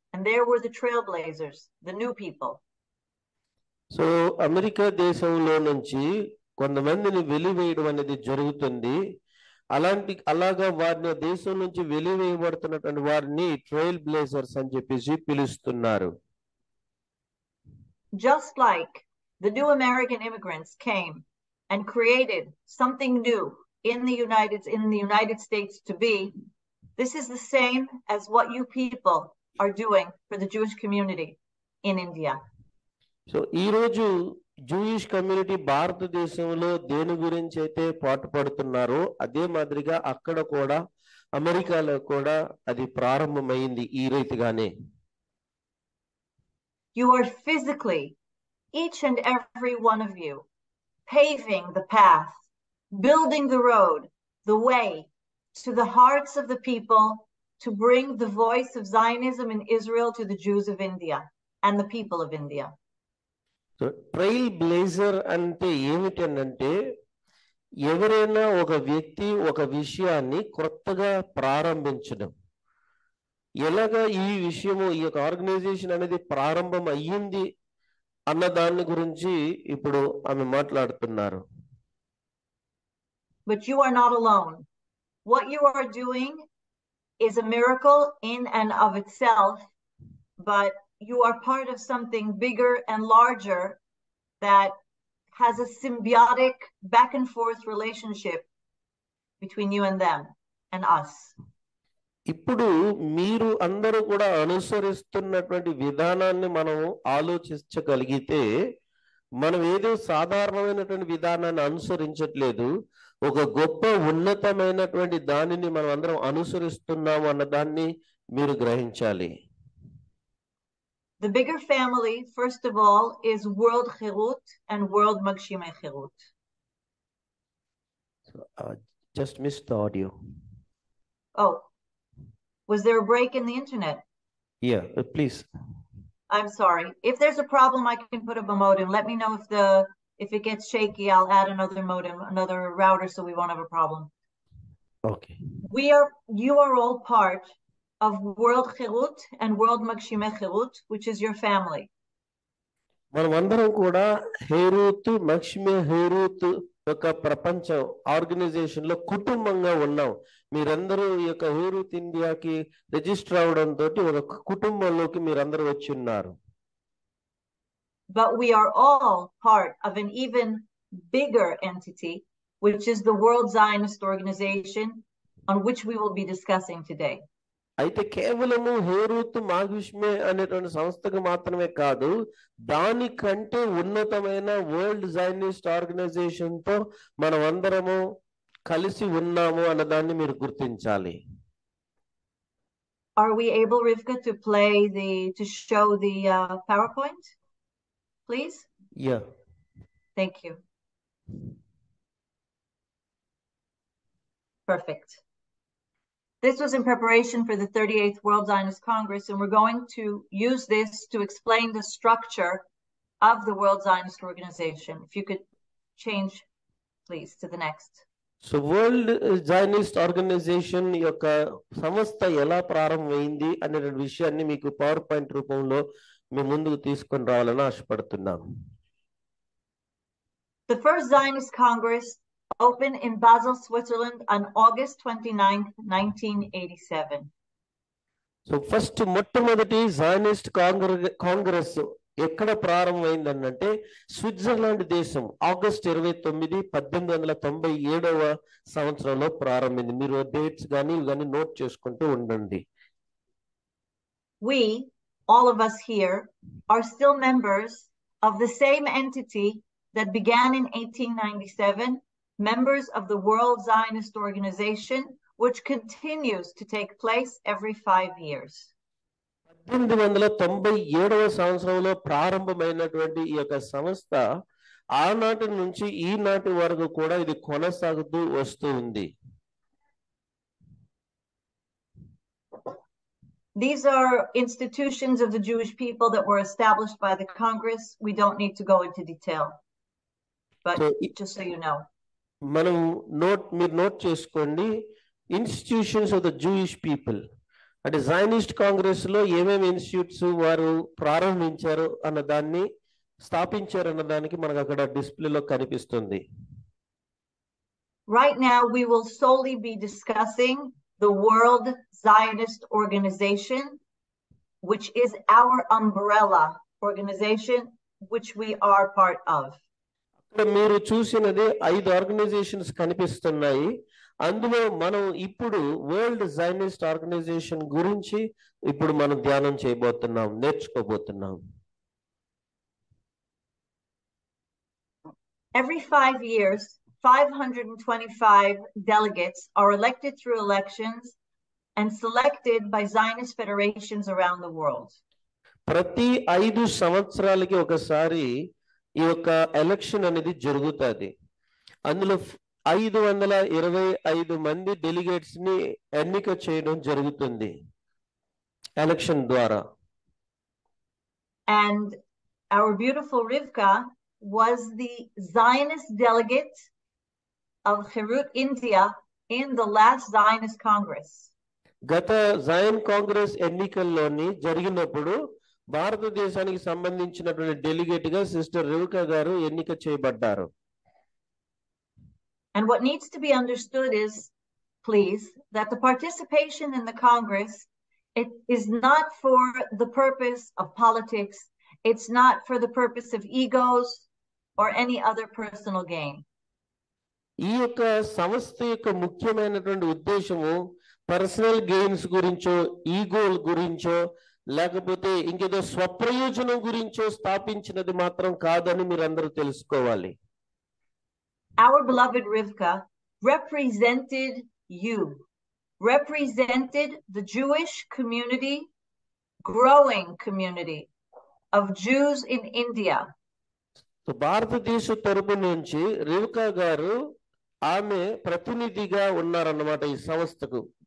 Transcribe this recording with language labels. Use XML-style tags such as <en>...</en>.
<en>And there were the trailblazers, the new people.</en> <te>So America దేశంలో నుంచి కొంతమందిని వెలివేయడం అనేది జరుగుతుంది. అలాగా వారిని దేశం నుంచి వెలివేయబడుతున్నటువంటి వారిని ట్రైల్ బ్లేజర్స్ అని చెప్పేసి పిలుస్తున్నారు.</te> <en>Just like the new American immigrants came and created something new in the United States to be, this is the same as what you people are doing for the Jewish community in India.</en> <te>So ఈ రోజు Jewish community భారతదేశంలో దేని గురించి అయితే పాటుపడుతున్నారో అదే మాదిరిగా అక్కడ కూడా అమెరికాలో కూడా అది ప్రారంభమైంది ఈ రీతిగానే.</te> <en>You are physically, each and every one of you, paving the path, building the road, the way to the hearts of the people to bring the voice of Zionism in Israel to the Jews of India and the people of India.</en> <te>So trail blazer అంటే ఏమిటంటే ఎవరైనా ఒక వ్యక్తి ఒక విషయాన్ని కొత్తగా ప్రారంభించడం. ఎలాగా ఈ విషయము ఈ యొక్క ఆర్గనైజేషన్ అనేది ప్రారంభం అయ్యింది అన్న దాని గురించి ఇప్పుడు ఆమె మాట్లాడుతున్నారు.</te> <en>But you are not alone. What you are doing is a miracle in and of itself, but you are part of something bigger and larger that has a symbiotic back and forth relationship between you and them and us.</en> <te>ఇప్పుడు మీరు అందరూ కూడా అనుసరిస్తున్నటువంటి విధానాన్ని మనం ఆలోచించగలిగితే మనం ఏదో సాధారణమైనటువంటి విధానాన్ని అనుసరించట్లేదు, ఒక గొప్ప ఉన్నతమైనటువంటి దానిని మనం అందరం అనుసరిస్తున్నాము అన్న దాన్ని మీరు గ్రహించాలి.</te> <en>The bigger family, first of all, is World Herut and World Magshimey-Herut. Just missed the audio. Oh, was there a break in the internet? Yeah, please. I'm sorry. If there's a problem, I can put up a modem. Let me know if it gets shaky. I'll add another modem, another router, so we won't have a problem. Okay. You are all part of World Herut and World Magshimey-Herut, which is your family.</en> <te>మనమందరం కూడా హేరూత్ మగ్షిమే-హెరూత్ ఒక ప్రపంచ organisation లో కుటుంబంగా ఉన్నాం. మీరందరూ ఈ యొక్క హేరూత్ ఇండియాకి రిజిస్టర్ అవడంతో ఒక కుటుంబంలోకి మీరందరూ వచ్చి ఉన్నారు.</te> <en>But we are all part of an even bigger entity, which is the World Zionist Organization, on which we will be discussing today.</en> <te>అయితే కేవలము హేరూత్ మాగ్షిమే అనేటువంటి సంస్థకు మాత్రమే కాదు, దానికంటే ఉన్నతమైన వరల్డ్ జైనిస్ట్ ఆర్గనైజేషన్ తో మనం అందరము కలిసి ఉన్నాము అన్నదాన్ని మీరు గుర్తించాలి.</te> <en>Are we able, Rivka, to show the PowerPoint, please? Yeah. Thank you. Perfect. This was in preparation for the 38th World Zionist Congress, and we're going to use this to explain the structure of the World Zionist Organization. If you could change, please, to the next.</en> <te>So World Zionist Organization యొక్క సంస్థ ఎలా ప్రారంభమైంది అనే విషయాన్ని మీకు power point రూపంలో మీ ముందుకు తీసుకొని రావాలని ఆశపడుతున్నాను.</te> <en>The first Zionist Congress opened in Basel, Switzerland on August 29th, 1987.</en> <te>So first మొట్టమొదటి జైనిస్ట్ కాంగ్రెస్ ఎక్కడ ప్రారంభమైందంటే స్విట్జర్లాండ్ దేశం ఆగస్ట్ 29, 1897 సంవత్సరంలో ప్రారంభమైంది. మీరు డేట్స్ కానీ ఇవన్నీ నోట్ చేసుకుంటూ ఉండండి.</te> <en>We, all of us here, are still members of the same entity that began in 1897, members of the World Zionist Organization, which continues to take place every 5 years.</en> <te>1897 సంవత్సరంలో ప్రారంభమైనటువంటి ఈ యొక్క సంస్థ ఆనాటి నుంచి ఈనాటి వరకు కూడా ఇది కొనసాగుతూ వస్తూ ఉంది.</te> <en>These are institutions of the Jewish people that were established by the Congress. We don't need to go into detail, but just so you know.</en> <te>మనం మీరు నోట్ చేసుకోండి, institutions of the Jewish people అంటే జైనిస్ట్ కాంగ్రెస్ లో ఏమేమి institutes వారు ప్రారంభించారు అన్న దాన్ని స్థాపించారన్న దానికి మనకు అక్కడ డిస్ప్లేలో కనిపిస్తుంది.</te> <en>Right now we will solely be discussing the World Zionist Organization, which is our umbrella organization, which we are part of.</en> <te>మీరు చూసినది 5 ఆర్గనైజేషన్స్ కనిపిస్తున్నాయి. అందులో మనం ఇప్పుడు వరల్డ్ జైనిస్ట్ ఆర్గనైజేషన్ గురించి ఇప్పుడు మనం ధ్యానం చేయబోతున్నాం, నేర్చుకోబోతున్నాం.</te> <en>Every 5 years, 525 delegates are elected through elections and selected by Zionist federations around the world.</en> <te>ప్రతి 5 సంవత్సరాలకి ఒకసారి ఈ యొక్క ఎలక్షన్ అనేది జరుగుతుంది. అందులో 525 మంది డెలిగేట్స్ ని ఎన్నిక చేయడం జరుగుతుంది ఎలక్షన్ ద్వారా.</te> <en>And our beautiful Rivka was the Zionist delegate of Herut, India in the last Zionist Congress.</en> <te>గత జైన్ కాంగ్రెస్ ఎన్నికల్లోని జరిగినప్పుడు భారతదేశానికి సంబంధించినటువంటి డెలిగేట్ గా సిస్టర్ రివికా గారు ఎన్నిక చేయబడ్డారు.</te> <en>And what needs to be understood is, please, that the participation in the Congress, it is not for the purpose of politics. It's not for the purpose of egos or any other personal gain.</en> <te>ఈ యొక్క సంస్థ యొక్క ముఖ్యమైనటువంటి ఉద్దేశము personal gains గురించో, ఈగోల గురించో, లేకపోతే ఇంకేదో స్వప్రయోజనం గురించో స్థాపించినది మాత్రం కాదని మీరందరూ తెలుసుకోవాలి.</te> <en>Our beloved Rivka represented you, represented the Jewish community, growing community of Jews in India.</en> <te>భారతదేశ తరపు నుంచి రివికా గారు ఆమె ప్రతినిధిగా ఉన్నారన్నమాట ఈ సంస్థకు.</te>